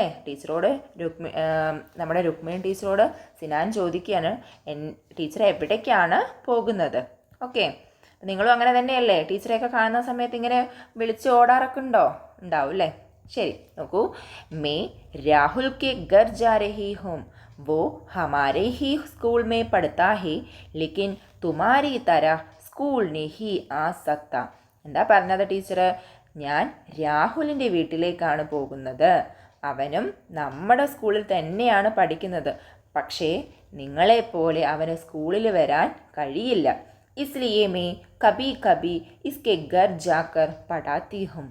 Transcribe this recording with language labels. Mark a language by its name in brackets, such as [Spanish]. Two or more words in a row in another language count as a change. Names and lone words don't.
[Malayalam] ടീച്ചറോട് നമ്മുടെ രുക്മിണി ടീച്ചറോട് സിനാൻ ചോദിക്കുകയാണ്, ടീച്ചർ എവിടേക്കാണ് പോകുന്നത്? ഓക്കെ, നിങ്ങളും അങ്ങനെ തന്നെയല്ലേ? ടീച്ചറെയൊക്കെ കാണുന്ന സമയത്ത് ഇങ്ങനെ വിളിച്ച് ഓടാറൊക്കെ ഉണ്ടാവും അല്ലേ? ശരി, നോക്കൂ. [Hindi] मैं राहुल के घर जा रही हूँ. वो हमारे ही स्कूल में पढ़ता है लेकिन तुम्हारी तरह स्कूल नहीं आ सकता. [Malayalam] എന്താ പറഞ്ഞത് ടീച്ചർ? ഞാൻ രാഹുലിൻ്റെ വീട്ടിലേക്കാണ് പോകുന്നത്. അവനും നമ്മുടെ സ്കൂളിൽ തന്നെയാണ് പഠിക്കുന്നത്. പക്ഷേ നിങ്ങളെപ്പോലെ അവന് സ്കൂളിൽ വരാൻ കഴിയില്ല. [Hindi] इसलिए मैं कभी कभी इसके घर जाकर पढ़ाती हूँ.